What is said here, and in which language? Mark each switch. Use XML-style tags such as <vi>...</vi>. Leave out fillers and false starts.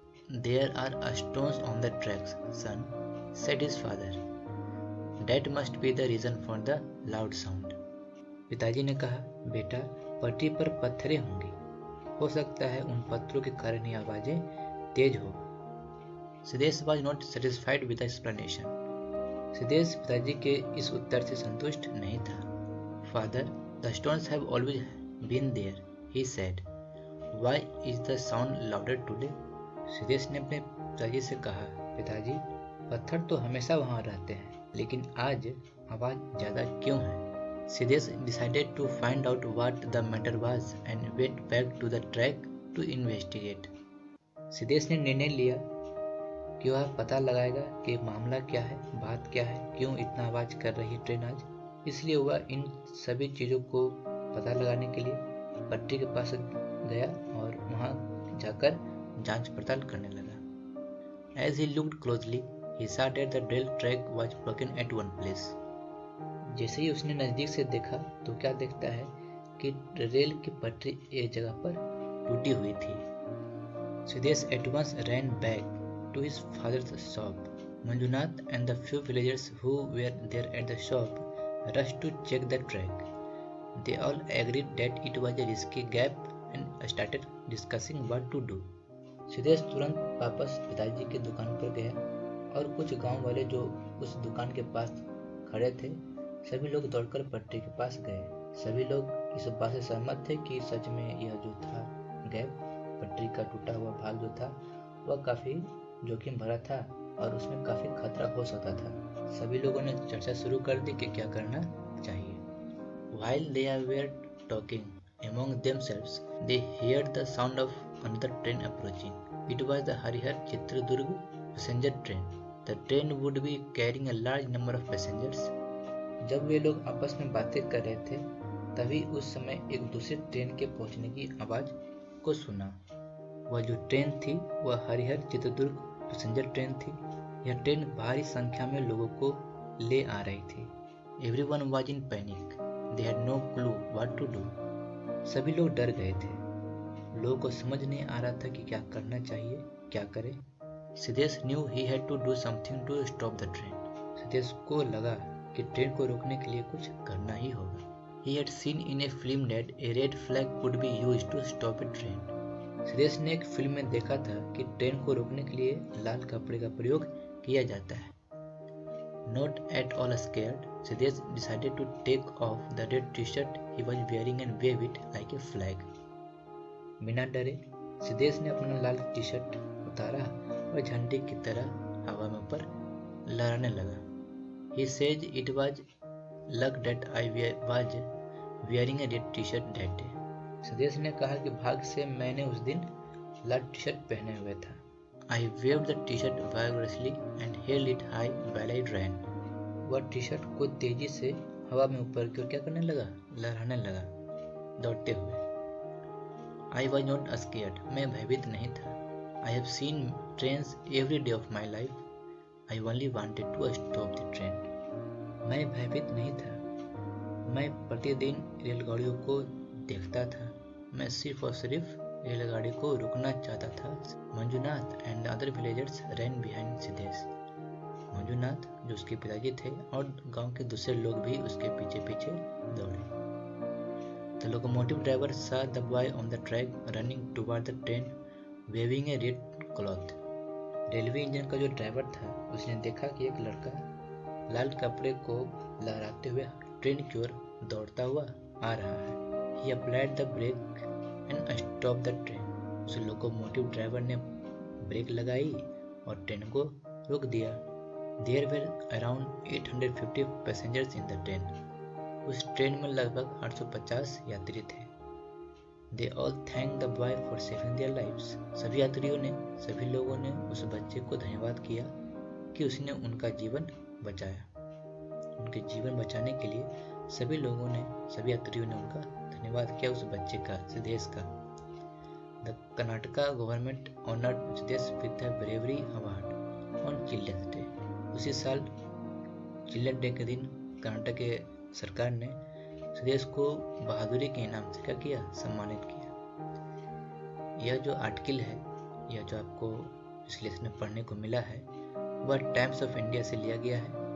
<en>There are stones on the tracks, son, said his father. That must be the reason for the loud sound.</en> <hi>पिताजी ने कहा, बेटा, पटरी पर पत्थरें होंगी, हो सकता है उन पत्थरों के कारण ही आवाजें तेज हो।</hi> <en>Siddhesh was not satisfied with the explanation.</en> <hi>Siddhesh पिताजी के इस उत्तर से संतुष्ट नहीं था।</hi> <en>Father, the stones have always been there, he said. Why is the sound louder today?</en> <hi>Siddhesh ने अपने पिताजी से कहा, पिताजी, पत्थर तो हमेशा वहाँ रहते हैं, लेकिन आज आवाज ज्यादा क्यों है?</hi> <en>Siddhesh decided to find out what the matter was and went back to the track to investigate.</en> <hi>Siddhesh ने निर्णय लिया कि वह पता लगाएगा कि मामला क्या है, बात क्या है, क्यों इतना आवाज कर रही है ट्रेन आज। इसलिए वह इन सभी चीजों को पता लगाने के लिए पटरी के पास गया और वहां जाकर जांच पड़ताल करने लगा।</hi> <en>As he looked closely, he saw that the rail track was broken at one place.</en> <hi>जैसे ही उसने नजदीक से देखा तो क्या देखता है कि रेल की पटरी एक जगह पर टूटी हुई थी।</hi> <en>Siddhesh at once ran back to his father's shop. Manjunath and the few villagers who were there at the shop rushed to check the track. They all agreed that it was a risky gap and started discussing what to do.</en> <hi>Siddhesh तुरंत वापस पिताजी की दुकान पर गया और कुछ गांव वाले जो उस दुकान के पास खड़े थे सभी लोग दौड़कर पटरी के पास गए। सभी लोग इस बात से सहमत थे कि सच में यह जो था गैप, पटरी का टूटा हुआ भाग जो था वह काफी जोखिम भरा था और उसमें काफी खतरा हो सकता था। सभी लोगों ने चर्चा शुरू कर दी कि क्या करना चाहिए।</hi> <en>While they were talking among themselves, they heard the sound of another train approaching. It was the Harihar Chitradurg passenger train. The train would be carrying a large number of passengers.</en> <hi>जब वे लोग आपस में बातें कर रहे थे तभी उस समय एक दूसरी ट्रेन के पहुंचने की आवाज को सुना। वह जो ट्रेन थी वह हरिहर चित्रदुर्ग पैसेंजर ट्रेन थी। यह ट्रेन भारी संख्या में लोगों को ले आ रही थी।</hi> <en>Everyone was in panic. They had no clue what to do.</en> <hi>सभी लोग डर गए थे। लोगों को समझ नहीं आ रहा था कि क्या करना चाहिए, क्या करें।</hi> <en>Siddhesh knew he had to do something to stop the train.</en> <hi>Siddhesh को लगा कि ट्रेन को रोकने के लिए कुछ करना ही होगा।</hi> <en>He had seen in a film that a red flag could be used to stop a train.</en> <hi>Siddhesh ने एक फिल्म में देखा था कि ट्रेन को रोकने के लिए लाल कपड़े का प्रयोग किया जाता है।</hi> <en>Not at all scared, Siddesh decided to take off the red t-shirt he was wearing and wave it like a flag.</en> <hi>बिना डरे सिद्धेश ने अपना लाल टी शर्ट उतारा और झंडे की तरह हवा में ऊपर लहराने लगा।</hi> <en>He said it was luck that I was wearing a red t-shirt that day.</en> <hi>Siddhesh ने कहा कि भाग्य से मैंने उस दिन लाल टी शर्ट पहने हुए था।</hi> <en>I waved the t-shirt vigorously and held it high while I ran.</en> <hi>वह टी शर्ट को तेजी से हवा में ऊपर की ओर क्या करने लगा, लहराने लगा, दौड़ते हुए।</hi> <en>I was not scared.</en> <hi>मैं भयभीत नहीं था।</hi> <en>I have seen trains every day of my life. I only wanted to stop the train.</en> <hi>मैं भयभीत नहीं था। मैं प्रतिदिन रेलगाड़ियों को देखता था। मैं सिर्फ और सिर्फ रेलगाड़ी को रुकना चाहता था।</hi> <en>Manjunath and other villagers ran behind Siddhesh.</en> <hi>Manjunath जो उसके पिताजी थे और गांव के दूसरे लोग भी उसके पीछे पीछे दौड़े।</hi> <en>The locomotive driver saw the boy on the track running toward the train, waving a red cloth.</en> <hi>Railway engine का जो ड्राइवर था उसने देखा कि एक लड़का लाल कपड़े को लहराते हुए ट्रेन की ओर दौड़ता हुआ आ रहा है।</hi> <en>He applied the brake and stopped the train.</en> <hi>उस लोकोमोटिव ड्राइवर ने ब्रेक लगाई और ट्रेन को रोक दिया।</hi> <en>There were around 850 passengers in the train.</en> <hi>उस ट्रेन में लगभग 850 यात्री थे।</hi> <en>They all thanked the boy for saving their lives.</en> <hi>सभी यात्रियों ने, सभी लोगों ने उस बच्चे को धन्यवाद किया कि उसने उनका जीवन बचाया। उनके जीवन बचाने के लिए सभी लोगों ने, सभी यात्रियों ने उनका धन्यवाद किया उस बच्चे का, सिद्धेश का।</hi> <en>The Karnataka government honored Siddesh with the Bravery Award on Children's Day.</en> <hi>उसी साल चिल्ड्रन डे के दिन कर्नाटक के सरकार ने सिद्धेश को बहादुरी के इनाम से क्या किया, सम्मानित किया। यह जो आर्टिकल है, यह जो आपको इस लेसन में पढ़ने को मिला है, वह टाइम्स ऑफ इंडिया से लिया गया है।</hi>